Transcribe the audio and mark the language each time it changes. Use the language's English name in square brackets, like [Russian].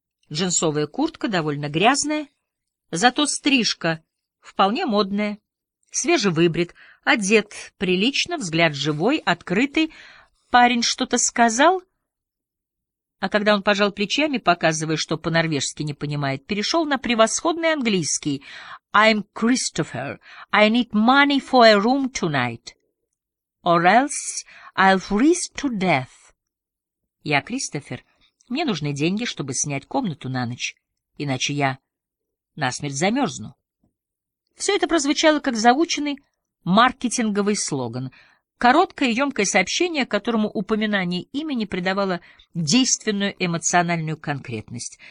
[Russian] Джинсовая куртка довольно грязная, зато стрижка вполне модная. Свежевыбрит, одет прилично, взгляд живой, открытый. Парень что-то сказал, а когда он пожал плечами, показывая, что по-норвежски не понимает, перешел на превосходный английский. [English] «I'm Christopher. I need money for a room tonight. Or else I'll freeze to death». [Russian] «Я Кристофер. Мне нужны деньги, чтобы снять комнату на ночь. Иначе я насмерть замерзну». Все это прозвучало как заученный маркетинговый слоган — короткое и емкое сообщение, которому упоминание имени придавало действенную эмоциональную конкретность.